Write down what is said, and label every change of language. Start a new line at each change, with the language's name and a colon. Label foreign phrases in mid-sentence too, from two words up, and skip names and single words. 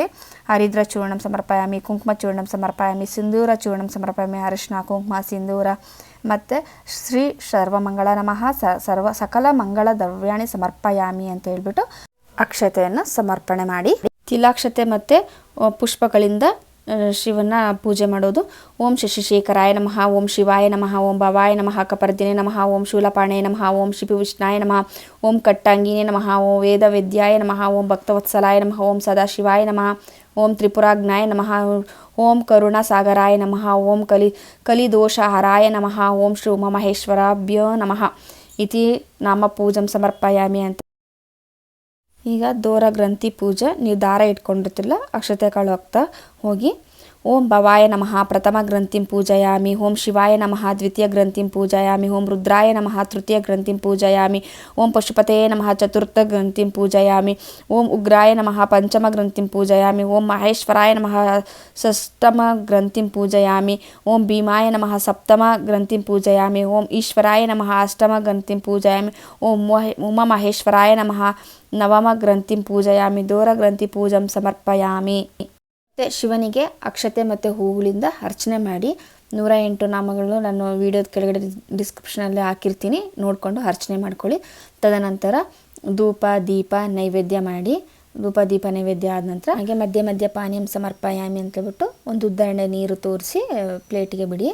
Sanskrit: ಹರಿದ್ರ ಚೂರ್ಣಂ ಸಮರ್ಪಯಾಮಿ ಕುಂಕುಮ ಚೂರ್ಣಂ ಸಮರ್ಪಯಾಮಿ ಸಿಂಧೂರ ಚೂರ್ಣಂ ಸಮರ್ಪಯಾಮಿ
Kannada: ಅರಿಶಿನ ಕುಂಕುಮ ಸಿಂಧೂರ ಮತ್ತು
Sanskrit: ಶ್ರೀ ಸರ್ವಮಂಗಳ ನಮಃ ಸಕಲ ಮಂಗಳ ದ್ರವ್ಯಾಣಿ ಸಮರ್ಪಯಾಮಿ
Kannada: ಅಂತ ಹೇಳ್ಬಿಟ್ಟು ಅಕ್ಷತೆಯನ್ನು ಸಮರ್ಪಣೆ ಮಾಡಿ. ತಿಲಾಕ್ಷತೆ ಮತ್ತು ಪುಷ್ಪಗಳಿಂದ ಶಿವನ ಪೂಜೆ ಮಾಡೋದು.
Sanskrit: ಓಂ ಶಶಿಶೇಖರಾಯ ನಮಃ ಓಂ ಶಿವಾಯ ನಮಃ ಓಂ ಭವಾಯ ನಮಃ ಕಪರ್ದಿನೇ ನಮಃ ಓಂ ಶೂಲಪಾಣೇ ನಮಃ ಓಂ ಶಿಪಿವಿಷ್ಣಾಯ ನಮಃ ಓಂ ಕಟ್ಟಾಂಗಿನೇ ನಮಃ ಓಂ ವೇದವೇದ್ಯಾಯ ನಮಃ ಓಂ ಭಕ್ತವತ್ಸಲಾಯ ನಮಃ ಓಂ ಸದಾಶಿವಾಯ ನಮಃ ಓಂ ತ್ರಿಪುರಾಗ್ನಾಯ ನಮಃ ಓಂ ಕರುಣಾಸಾಗರಾಯ ನಮಃ ಓಂ ಕಲಿದೋಷಹರಾಯ ನಮಃ ಓಂ ಶ್ರೀ ಉಮಾಮಹೇಶ್ವರಾಭ್ಯೋ ನಮಃ ಇತಿ ನಾಮ ಪೂಜಂ ಸಮರ್ಪಯಾಮಿ ಅಂತ.
Kannada: ಈಗ ದೋರ ಗ್ರಂಥಿ ಪೂಜೆ. ನೀವು ದಾರ ಇಟ್ಕೊಂಡಿರ್ತಿಲ್ಲ ಅಕ್ಷತೆ ಕಾಳು ಹಾಕ್ತಾ ಹೋಗಿ.
Sanskrit: ಓಂ ಭವಾಯ ನಮಃ ಪ್ರಥಮ ಗ್ರಂಥಿಂ ಪೂಜಯಾಮಿ ಓಂ ಶಿವಾಯ ನಮಃ ದ್ವಿತೀಯ ಗ್ರಂಥಿಂ ಪೂಜಯಾಮಿ ಓಂ ರುದ್ರಾಯ ನಮಃ ತೃತೀಯ ಗ್ರಂಥಿಂ ಪೂಜಯಾಮಿ ಓಂ ಪಶುಪತಯೇ ನಮಃ ಚತುರ್ಥ ಗ್ರಂಥಿಂ ಪೂಜಯಾಮಿ ಓಂ ಉಗ್ರಾಯ ನಮಃ ಪಂಚಮ ಗ್ರಂಥಿಂ ಪೂಜಯಾಮಿ ಓಂ ಮಹೇಶ್ವರಾಯ ನಮಃ ಷಷ್ಠಮ ಗ್ರಂಥಿಂ ಪೂಜಯಾಮಿ ಓಂ ಭೀಮಾಯ ನಮಃ ಸಪ್ತಮ ಗ್ರಂಥಿಂ ಪೂಜಯಾಮಿ ಓಂ ಈಶ್ವರಾಯ ನಮಃ ಅಷ್ಟಮ ಗ್ರಂಥಿಂ ಪೂಜಯಾಮಿ ಓಂ ಉಮಾಮಹೇಶ್ವರಾಯ ನಮಃ ನವಮ ಗ್ರಂಥಿಂ ಪೂಜಯಾಮಿ ದೋರ ಗ್ರಂಥಿ ಪೂಜಂ ಸಮರ್ಪಯಾಮಿ.
Kannada: ಮತ್ತು ಶಿವನಿಗೆ ಅಕ್ಷತೆ ಮತ್ತು ಹೂಗಳಿಂದ ಅರ್ಚನೆ ಮಾಡಿ 108 ನಾಮಗಳನ್ನು ನಾನು ವಿಡಿಯೋದ ಕೆಳಗಡೆ ಡಿಸ್ಕ್ರಿಪ್ಷನಲ್ಲಿ ಹಾಕಿರ್ತೀನಿ, ನೋಡಿಕೊಂಡು ಅರ್ಚನೆ ಮಾಡ್ಕೊಳ್ಳಿ. ತದನಂತರ ಧೂಪ ದೀಪ ನೈವೇದ್ಯ ಮಾಡಿ, ಧೂಪ ದೀಪ ನೈವೇದ್ಯ ಆದ ನಂತರ ಹಾಗೆ ಮಧ್ಯೆ ಮಧ್ಯೆ
Sanskrit: ಪಾನೀಯಂ ಸಮರ್ಪಯಾಮಿ
Kannada: ಅಂತ ಹೇಳ್ಬಿಟ್ಟು ಒಂದು ಉದ್ದರಣೆ ನೀರು ತೋರಿಸಿ ಪ್ಲೇಟಿಗೆ ಬಿಡಿ.